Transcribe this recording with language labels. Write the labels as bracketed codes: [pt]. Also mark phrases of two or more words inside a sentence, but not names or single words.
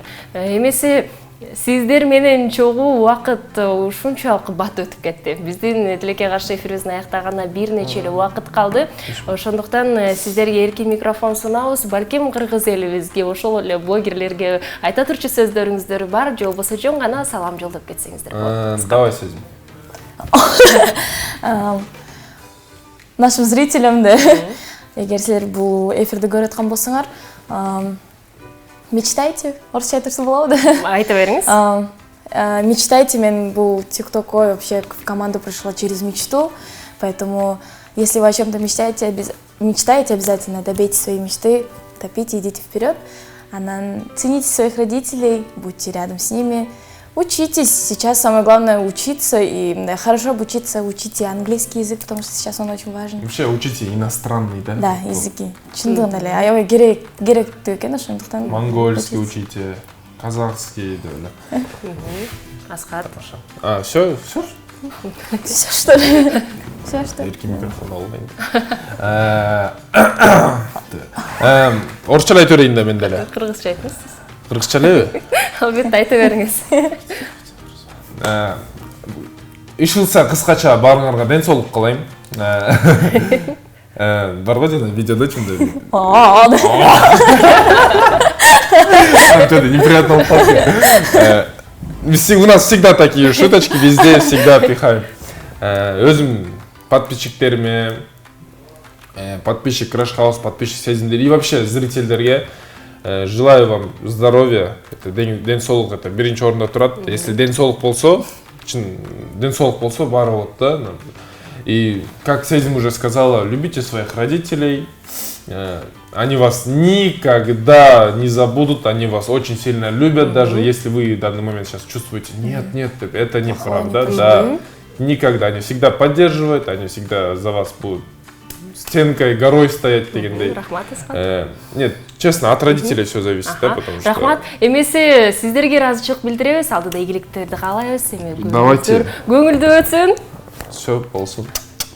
[ky] Эмеси сиздер менен чогуу убакыт ушунчалык кымбат өтүп кетти. Биздин тилекке каршы эфирибиздин аяктаганына бир нече эле убакыт калды. Ошондуктан сиздерге эркин микрофон сунабыз. Балким кыргыз элибизге, ошол эле блогерлерге айта турчу сөздөрүңүздөр бар, же болбосо жөн гана салам жолдоп кетсеңиздер болот. [ru] Давай сезим. Нашим зрителям [ky] да, эгер силер бул эфирди көрүп аткан болсоңор, мечтайте, орысча айтырса болобу да? Айта бериңиз. [ru] Мечтайте, [ky] мен бул [ru] ТикТокой вообще в команду пришла через мечту, поэтому если вы о чем-то мечтаете, обязательно добейте свои мечты, топите, идите вперед. Цените своих родителей, будьте рядом с ними, учитесь. Сейчас самое главное учиться и хорошо обучиться, учите английский язык, потому что сейчас он очень важен. Вообще учите иностранный, да? Да, языки. [ky] Чындыгында эле аябай керектүү экен, ошондуктан. [ru] Монгольский учите, казахский да эле. Асхат. Всё? Всё что ли? Всё что? [ky] Эркин микрофон албайм. Орусча айта берейин да мен деле. Кыргызча айтыңыз. Кыргызча элеби? Албетте айта бериңиз. Ишылса кыскача баарыңарга ден соолук каалайм. Барбы жана видеодо чындай. Неприятно болуп калды. [ru] У нас всегда такие шуточки, везде всегда пихаем. [ky] Өзүм подписчиктериме, [ru] подписчик Crash House, подписчик сезимдер и вообще зрительдерге желаю вам здоровья. [ky] Это ден соолук, это биринчи орунда турат. Если ден соолук болсо, баары болот да. [ru] И как Сезим уже сказала, любите своих родителей. Они вас никогда не забудут, они вас очень сильно любят, даже если вы в данный момент сейчас чувствуете, нет, это неправда, да, никогда, они всегда поддерживают, они всегда за вас будут стенкой, горой стоять дегендей. Нет, честно, от родителей все зависит, да, потому что... [ky] Рахмат, эмесе сиздерге ыраазычылык билдиребиз, алдыда ийгиликтерди каалайбыз, [ru] Давайте. [ky] Көңүлдүү өтсүн. Все, болсун.